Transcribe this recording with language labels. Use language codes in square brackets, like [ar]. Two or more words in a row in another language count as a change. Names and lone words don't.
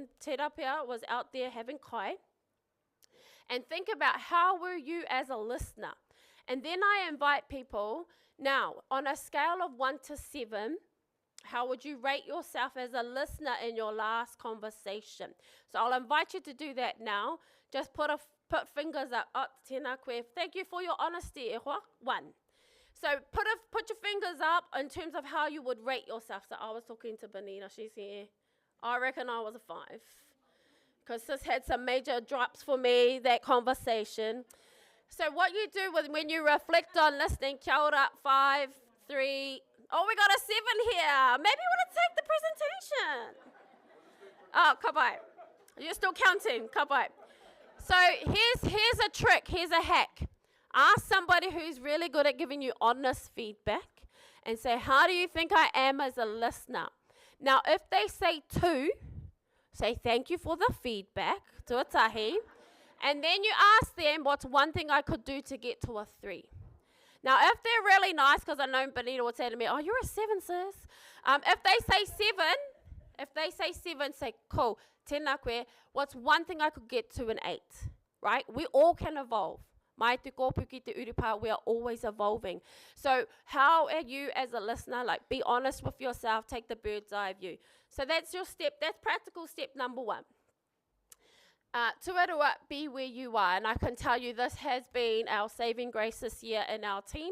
[en] Te rapia was out there having kai. And think about how were you as a listener. And then I invite people, now, on a scale of 1 to 7, how would you rate yourself as a listener in your last conversation? So I'll invite you to do that now. Just put fingers up. [mi] Oh, tēnā koe. [en] Thank you for your honesty, [mi] e hoa. 1. [en] So put your fingers up in terms of how you would rate yourself. So I was talking to Benita. She's here. I reckon I was a 5. Because sis had some major drops for me, that conversation. So what you do when you reflect on listening, [mi] kia ora, 5, 3, [en] oh, we got a 7 here. Maybe you want to take the presentation. Oh, kapai. You're still counting, kapai. So here's a trick, here's a hack. Ask somebody who's really good at giving you honest feedback and say, how do you think I am as a listener? Now, if they say 2, say thank you for the feedback, tuatahi, and then you ask them what's one thing I could do to get to a 3. Now, if they're really nice, because I know Benita would say to me, oh, you're a 7, sis. If they say 7, say, cool, [mi] tēnā koe, [en] what's one thing I could get to an 8, right? We all can evolve. [mi] Mai te kōpu ki te urupā, [en] we are always evolving. So how are you as a listener? Like, be honest with yourself, take the bird's eye view. So that's your step, that's practical step number 1. Tuarua, be where you are. And I can tell you this has been our saving grace this year in our team.